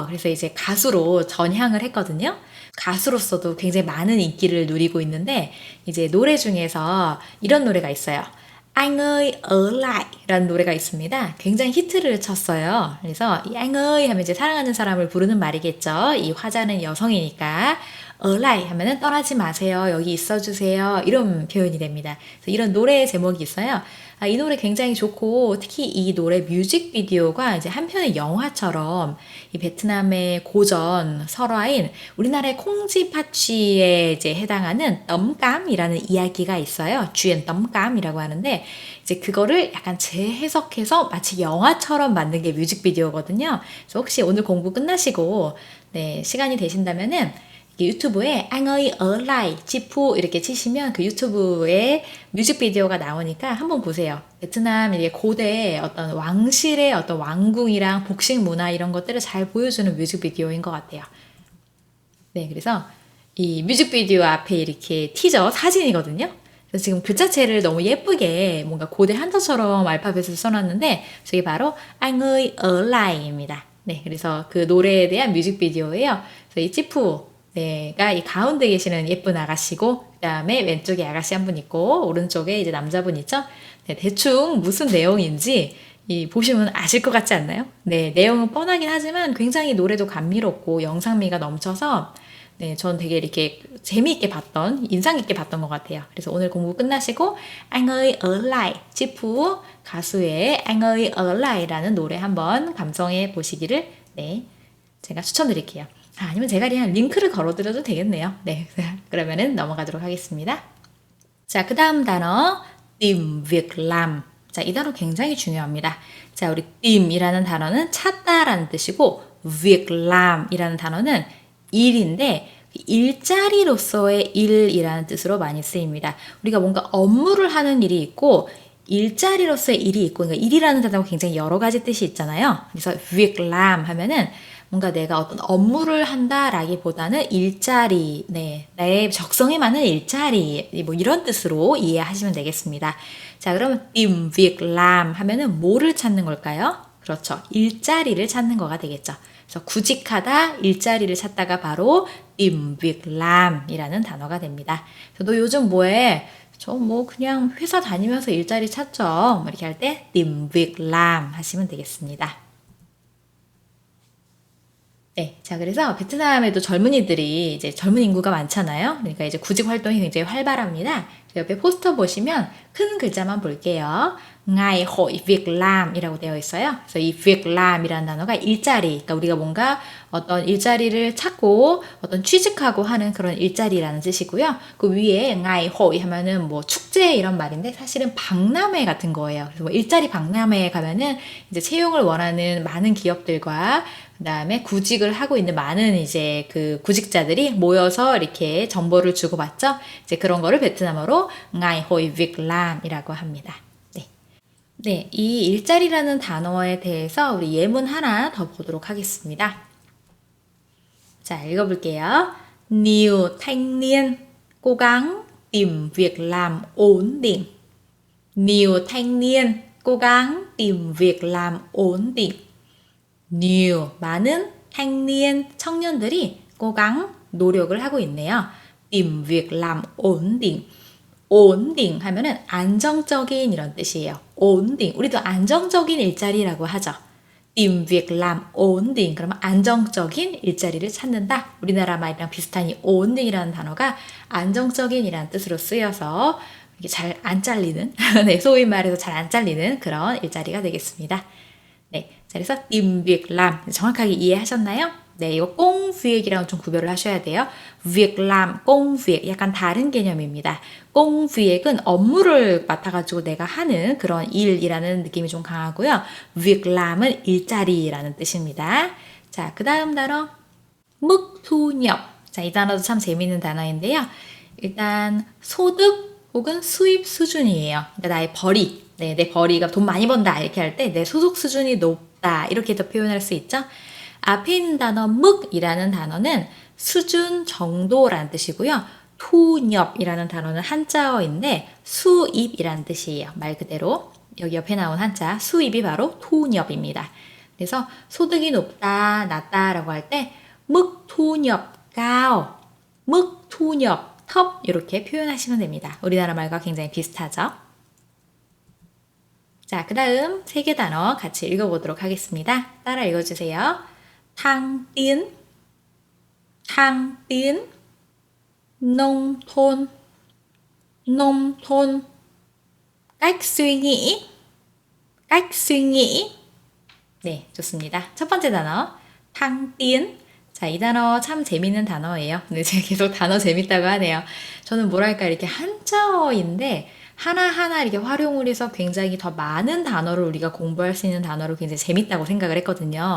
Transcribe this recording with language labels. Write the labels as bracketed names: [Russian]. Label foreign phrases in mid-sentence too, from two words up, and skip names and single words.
[Korean] 그래서 이제 가수로 전향을 했거든요. 가수로서도 굉장히 많은 인기를 누리고 있는데 이제 노래 중에서 이런 노래가 있어요. Anh ơi ở lại 라는 노래가 있습니다. 굉장히 히트를 쳤어요. 그래서 이 [Vietnamese] anh ơi [Korean] 하면 이제 사랑하는 사람을 부르는 말이겠죠. 이 화자는 여성이니까 [Vietnamese] ở lại [Korean] 하면은 떠나지 마세요. 여기 있어 주세요. 이런 표현이 됩니다. 그래서 이런 노래의 제목이 있어요. 이 노래 굉장히 좋고 특히 이 노래 뮤직비디오가 이제 한편의 영화처럼 이 베트남의 고전 설화인 우리나라의 콩쥐팥쥐에 이제 해당하는 덤감이라는 이야기가 있어요. 주연 덤감이라고 하는데 이제 그거를 약간 재해석해서 마치 영화처럼 만든 게 뮤직비디오거든요. 그래서 혹시 오늘 공부 끝나시고 네, 시간이 되신다면은 유튜브에 Anh ơi ở lại 지푸 이렇게 치시면 그 유튜브에 뮤직비디오가 나오니까 한번 보세요. 베트남 이게 고대 어떤 왕실의 어떤 왕궁이랑 복식 문화 이런 것들을 잘 보여주는 뮤직비디오인 것 같아요. 네, 그래서 이 뮤직비디오 앞에 이렇게 티저 사진이거든요. 그래서 지금 글자체를 너무 예쁘게 뭔가 고대 한자처럼 알파벳을 써놨는데 저게 바로 Anh ơi ở lại 입니다. 네, 그래서 그 노래에 대한 뮤직비디오예요. 그래서 이 찌푸 네가 이 가운데 계시는 예쁜 아가씨고 그 다음에 왼쪽에 아가씨 한 분 있고 오른쪽에 이제 남자분 있죠. 네, 대충 무슨 내용인지 보시면 아실 것 같지 않나요? 네, 내용은 뻔하긴 하지만 굉장히 노래도 감미롭고 영상미가 넘쳐서 네, 전 되게 이렇게 재미있게 봤던, 인상 깊게 봤던 것 같아요. 그래서 오늘 공부 끝나시고 Anh ơi ở lại, 지푸 가수의 Anh ơi ở lại 라는 노래 한번 감상해 보시기를 네, 제가 추천드릴게요. 아니면 제가 그냥 링크를 걸어드려도 되겠네요. 네, 그러면은 넘어가도록 하겠습니다. 자, 그 다음 단어 [Vietnamese] tìm việc làm. [Korean] 자, 이 단어 굉장히 중요합니다. 자, 우리 tìm 이라는 단어는 찾다라는 뜻이고 [Vietnamese] việc làm [Korean] 이라는 단어는 일인데 일자리로서의 일이라는 뜻으로 많이 쓰입니다. 우리가 뭔가 업무를 하는 일이 있고 일자리로서의 일이 있고 그러니까 일이라는 단어가 굉장히 여러 가지 뜻이 있잖아요. 그래서 [Vietnamese] việc làm [Korean] 하면은 뭔가 내가 어떤 업무를 한다라기보다는 일자리, 네, 나의 적성에 맞는 일자리, 뭐 이런 뜻으로 이해하시면 되겠습니다. 자, 그러면 [Vietnamese] tìm việc làm [Korean] 하면은 뭐를 찾는 걸까요? 그렇죠. 일자리를 찾는 거가 되겠죠. 그래서 구직하다, 일자리를 찾다가 바로 [Vietnamese] tìm việc làm [Korean] 이라는 단어가 됩니다. 그래서 너 요즘 뭐해? 저 뭐 그냥 회사 다니면서 일자리 찾죠. 이렇게 할 때 [Vietnamese] tìm việc làm [Korean] 하시면 되겠습니다. 네, 자 그래서 베트남에도 젊은이들이 이제 젊은 인구가 많잖아요. 그러니까 이제 구직 활동이 굉장히 활발합니다. 옆에 포스터 보시면 큰 글자만 볼게요. [Vietnamese] ngày hội việc làm [Korean] 이라고 되어 있어요. 그래서 이 [Vietnamese] việc làm [Korean] 이라는 단어가 일자리, 그러니까 우리가 뭔가 어떤 일자리를 찾고 어떤 취직하고 하는 그런 일자리라는 뜻이고요. 그 위에 [Vietnamese] ngày hội [Korean] 하면은 뭐 축제 이런 말인데 사실은 박람회 같은 거예요. 그래서 뭐 일자리 박람회에 가면은 이제 채용을 원하는 많은 기업들과 그다음에 구직을 하고 있는 많은 이제 그 구직자들이 모여서 이렇게 정보를 주고받죠. 이제 그런 거를 베트남어로 [Vietnamese] ngày hội việc làm [Korean] 이라고 합니다. 네. 네, 이 일자리라는 단어에 대해서 우리 예문 하나 더 보도록 하겠습니다. 자, 읽어볼게요. [Vietnamese] Nhiều thanh niên cố gắng tìm việc làm ổn định. Nhiều thanh niên cố gắng tìm việc làm ổn định. [Korean] new 많은 [Vietnamese] thanh niên [Korean] 청년들이 [Vietnamese] cố gắng [Korean] 노력을 하고 있네요. [Vietnamese] tìm việc làm ổn định. ổn định [Korean] 하면은 안정적인 이런 뜻이에요. [Vietnamese] ổn định [Korean] 우리도 안정적인 일자리라고 하죠. [Vietnamese] tìm việc làm ổn định [Korean] 그러면 안정적인 일자리를 찾는다. 우리나라 말이랑 비슷한 이 [Vietnamese] ổn định [Korean] 이라는 단어가 안정적인이라는 뜻으로 쓰여서 이게 잘 안 잘리는 네, 소위 말해서 잘 안 잘리는 그런 일자리가 되겠습니다. 네, 자, 그래서 [Vietnamese] tìm việc làm [Korean] 정확하게 이해하셨나요? 네, 이거 [Vietnamese] công việc [Korean] 이랑 좀 구별을 하셔야 돼요. [Vietnamese] việc làm, công việc [Korean] 약간 다른 개념입니다. [Vietnamese] công việc [Korean] 은 업무를 맡아가지고 내가 하는 그런 일이라는 느낌이 좀 강하고요. [Vietnamese] việc làm [Korean] 은 일자리라는 뜻입니다. 자, 그 다음 단어 [Vietnamese] mức thu nhập. [Korean] 자, 이 단어도 참 재미있는 단어인데요. 일단 소득 혹은 수입 수준이에요. 그러니까 나의 벌이. 네, 내 벌이가 돈 많이 번다 이렇게 할 때 내 소득 수준이 높다 이렇게도 표현할 수 있죠. 앞에 있는 단어 묵이라는 단어는 수준 정도라는 뜻이고요. 투nhập 이라는 단어는 한자어인데 수입이라는 뜻이에요. 말 그대로 여기 옆에 나온 한자 수입이 바로 투nhập 입니다. 그래서 소득이 높다 낮다라고 할 때 [Vietnamese] mức thu nhập cao, mức thu nhập thấp [Korean] 이렇게 표현하시면 됩니다. 우리나라 말과 굉장히 비슷하죠. 자, 그 다음 세 개 단어 같이 읽어보도록 하겠습니다. 따라 읽어주세요. [Vietnamese] thăng tiến, thăng tiến, nông thôn, nông thôn, cách suy nghĩ, cách suy nghĩ. [Korean] 네, 좋습니다. 첫 번째 단어, 탕 tiến. 자, 이 단어 참 재밌는 단어예요. 근데 제가 계속 단어 재밌다고 하네요. 저는 뭐랄까, 이렇게 한자어인데, 하나하나 이렇게 활용을 해서 굉장히 더 많은 단어를 우리가 공부할 수 있는 단어로 굉장히 재밌다고 생각을 했거든요.